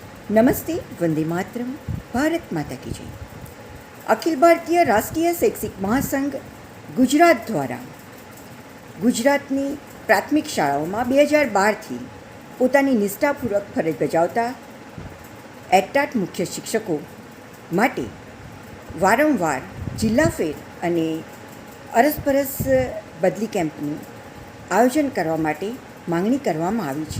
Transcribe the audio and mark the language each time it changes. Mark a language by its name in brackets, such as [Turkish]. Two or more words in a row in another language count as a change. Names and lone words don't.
[Hindi] नमस्ते, वंदे मातरम, भारत माता की जय। [Gujarati] અખિલ ભારતીય રાષ્ટ્રીય શૈક્ષિક મહાસંઘ ગુજરાત દ્વારા ગુજરાતની પ્રાથમિક શાળાઓમાં 2012 પોતાની નિષ્ઠાપૂર્વક ફરજ બજાવતા એટાટ મુખ્ય શિક્ષકો માટે વારંવાર જિલ્લા ફેર અને અરસપરસ બદલી કેમ્પનું આયોજન કરવા માટે માંગણી કરવામાં આવી છે.